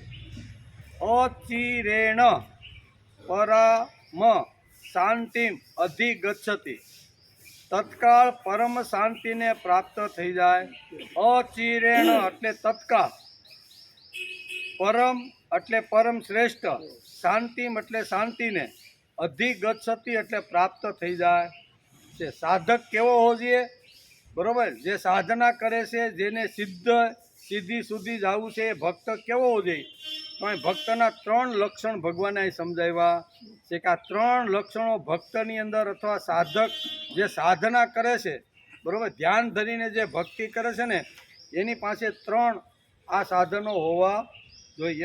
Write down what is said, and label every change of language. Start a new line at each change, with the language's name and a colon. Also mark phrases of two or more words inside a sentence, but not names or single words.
Sanskrit: अचिरेण परम शांतिम अधिगच्छति
Gujarati: તત્કાલ પરમ શાંતિ ને પ્રાપ્ત થઈ જાય। અચિરેણ એટલે તત્કાલ, પરમ એટલે પરમ શ્રેષ્ઠ, શાંતિ એટલે શાંતિ ને, અધિગચ્છતિ એટલે પ્રાપ્ત થઈ જાય છે। સાધક કેવો હોવો જોઈએ? બરોબર, જે સાધના કરે છે, જેને સીધી સુધી જાવું છે, ભક્ત કેવો હોવો જોઈએ? તો ભક્તના ત્રણ લક્ષણ ભગવાને સમજાવ્યા છે કે આ ત્રણ લક્ષણો ભક્તની અંદર અથવા સાધક જે સાધના કરે છે, બરોબર, ધ્યાન ધરીને જે ભક્તિ કરે છે ને એની પાસે ત્રણ આ સાધનો હોવા જોઈએ।